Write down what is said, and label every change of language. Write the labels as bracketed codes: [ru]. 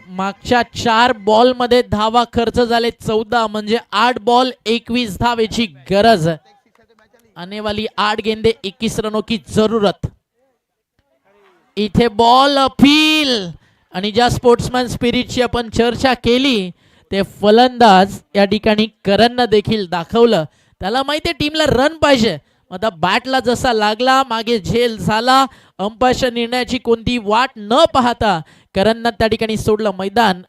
[mr] मागच्या 4 बॉलमध्ये धावा खर्च झाले 14, म्हणजे 8 बॉल 21 धावेची गरज. [hi] आने वाली 8 गेंदे 21 रनों की जरूरत. [mr] इथे बॉल अपील आणि ज्या स्पोर्ट्समॅन स्पिरिटची आपण चर्चा केली ते फलंदाज या ठिकाणी करणनं देखील दाखवलं. त्याला माहिती आहे टीमला रन पाहिजे. आता बॅटला जसा लागला, मागे झेल झाला, अंपायरच्या निर्णयाची कोणती वाट न पाहता करणनं त्या ठिकाणी सोडलं मैदान.